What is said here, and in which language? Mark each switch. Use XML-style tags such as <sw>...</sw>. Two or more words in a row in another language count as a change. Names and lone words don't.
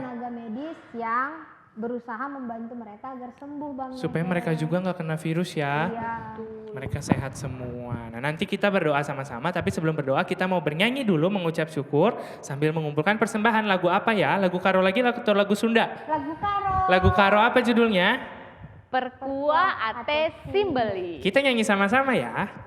<id>tenaga medis yang berusaha membantu mereka agar sembuh Bang Supaya Nehe. mereka juga nggak kena virus ya. Iya. Mereka sehat semua. Nah nanti kita berdoa sama-sama, tapi sebelum berdoa kita mau bernyanyi dulu mengucap syukur sambil mengumpulkan persembahan. Lagu apa ya? Lagu karo lagi atau lagu Sunda? Lagu karo. Lagu karo apa judulnya? Perkua ate simbeli. Kita nyanyi sama-sama ya.</id>